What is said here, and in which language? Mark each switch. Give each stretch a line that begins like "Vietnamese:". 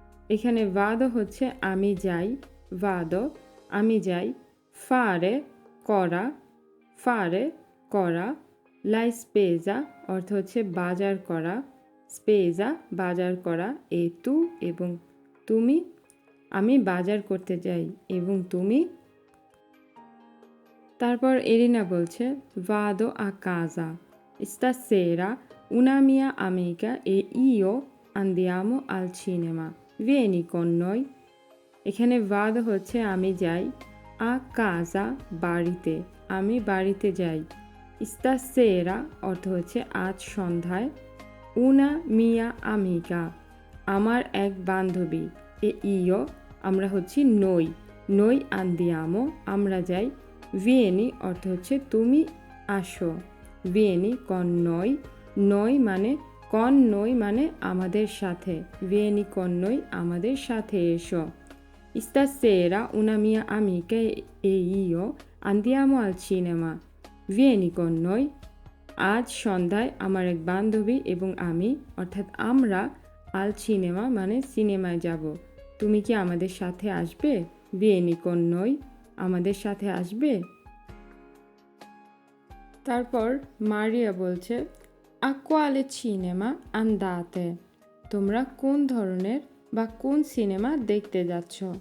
Bangla: এখানে ভাদো হচ্ছে আমি যাই, ভাদো আমি যাই, ফারে করা, ফারে করা, লা স্পেজা অর্থ হচ্ছে বাজার করা, স্পেজা বাজার করা, এ তু এবং তুমি, আমি বাজার করতে যাই এবং তুমি। তারপর এরিনা বলছে
Italian: ভাদো আ কাজা stasera una mia amica e io andiamo al cinema vieni con noi।
Bangla: এখানে ভাদো হচ্ছে আমি যাই, আ কাজা বাড়িতে, আমি বাড়িতে যাই,
Italian: stasera
Bangla: অর্থ হচ্ছে আজ সন্ধ্যায়,
Italian: una mia amica
Bangla: আমার এক বান্ধবী, এ ইও আমরা হচ্ছি নই, নই
Italian: andiamo
Bangla: আমরা যাই, vieni অর্থ হচ্ছে তুমি আসো,
Italian: vieni con noi,
Bangla: noi মানে con noi মানে আমাদের সাথে, vieni con noi আমাদের সাথে এসো।
Italian: Stasera una mia amica e io andiamo al cinema vieni con noi।
Bangla: আজ সন্ধ্যায় আমার এক বান্ধবী এবং আমি, অর্থাৎ আমরা, আল সিনেমা মানে সিনেমায় যাব, তুমি কি আমাদের সাথে আসবে।
Italian: vieni con noi
Bangla: আমাদের সাথে আসবে। তারপর মারিয়া বলছে
Italian: a quale cinema andate,
Bangla: তোমরা কোন ধরনের বা কোন সিনেমা দেখতে যাচ্ছ।